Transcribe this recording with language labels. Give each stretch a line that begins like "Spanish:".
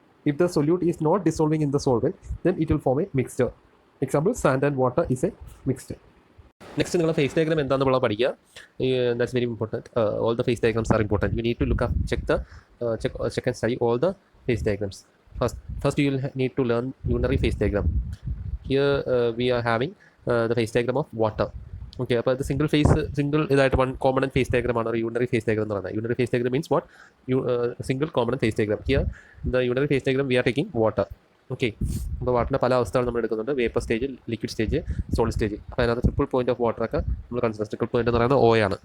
English: If the solute is not dissolving in the solvent, then it will form a mixture. Example, sand and water is a mixture.
Malayalam: Next, നിങ്ങൾ face diagram എന്താണെന്നുള്ള പഠിക്കുക.
English: That's very important. All the phase diagrams are important. You need to look up, check and study all the phase diagrams. First you will need to learn unary phase diagram. Here we are having the phase diagram of water.
Malayalam: Okay, അപ്പോൾ അത് single ഇതായിട്ട് one കോമണൻ face ഡയഗ്രമാണ് ഒരു unary face diagram എന്ന് പറയുന്നത്.
English: Unary face diagram means what, single കോമണൻ face diagram. Here the unary face diagram V are taking water.
Malayalam: Okay, അപ്പോൾ വാട്ടറിൻ്റെ പല അവസ്ഥകൾ നമ്മൾ എടുക്കുന്നുണ്ട്. Vapour stage, liquid stage, solid stage. അപ്പോൾ അതിനകത്ത് ട്രിപ്പിൾ പോയിന്റ് ഓഫ് വാട്ടറൊക്കെ നമ്മൾ കൺസിഡർ. ട്രിപ്പിൾ പോയിന്റ് എന്ന് പറയുന്നത് O ആണ്.